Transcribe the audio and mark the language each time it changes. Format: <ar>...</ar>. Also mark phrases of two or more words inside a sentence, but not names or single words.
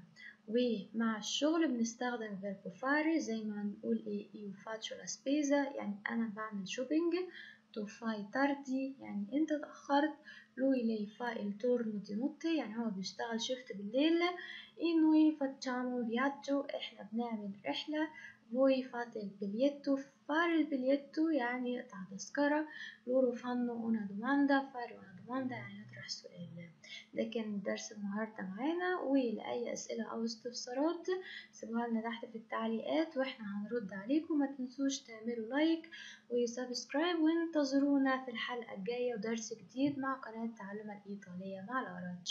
<ar>ومع الشغل بنستخدم</ar> <it>verbo fare</it> <ar>زي ما هنقول ايه</ar> <it>io faccio la spesa</it> <ar>يعني انا بعمل شوبينج،</ar> <it>tu fai tardi</it> <ar>يعني انت اتأخرت،</ar> <it>lui lei fai il turno di notte</it> <ar>يعني هو بيشتغل شيفت بالليل،</ar> <it>noi facciamo viaggio</it> <ar>احنا بنعمل رحلة،</ar> <it>voi fate il biglietto fare il biglietto</it> <ar>يعني قطع تذكرة،</ar> <it>loro fanno una domanda fare una domanda</it> <ar>يعني نطرح سؤال. ده كان درس النهاردة معانا، ولأي أسئلة أو استفسارات سيبوها لنا تحت في التعليقات واحنا هنرد عليكم. ما تنسوش تعملوا لايك وسبسكرايب وانتظرونا في الحلقة الجاية ودرس جديد مع قناة تعلم الإيطالية مع لارا.</ar>